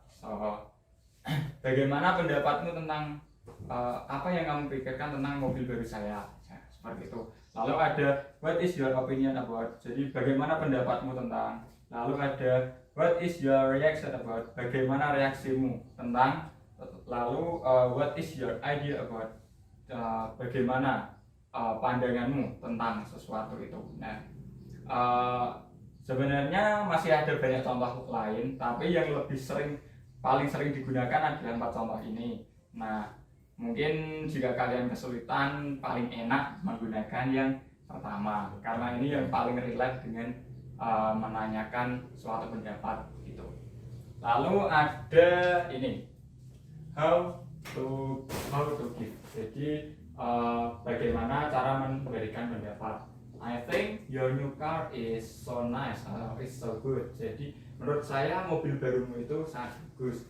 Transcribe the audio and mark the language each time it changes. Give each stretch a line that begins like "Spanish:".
Indonesian: So, bagaimana pendapatmu tentang apa yang kamu pikirkan tentang mobil baru saya? Ya, seperti itu. Lalu ada
English: what is your opinion about?
Indonesian: Jadi bagaimana pendapatmu tentang? Lalu ada
English: what is your reaction about?
Indonesian: Bagaimana reaksimu tentang? Lalu
English: what is your idea about?
Indonesian: Bagaimana pandanganmu tentang sesuatu itu? Nah, sebenarnya masih ada banyak contoh lain, tapi yang paling sering digunakan adalah 4 contoh ini. Nah, mungkin jika kalian kesulitan, paling enak menggunakan yang pertama, karena ini yang paling relate dengan menanyakan suatu pendapat gitu. Lalu ada ini
English: how to give.
Indonesian: Jadi bagaimana cara memberikan pendapat.
English: I think your new car is so nice, is so good.
Indonesian: Jadi menurut saya mobil barumu itu sangat bagus.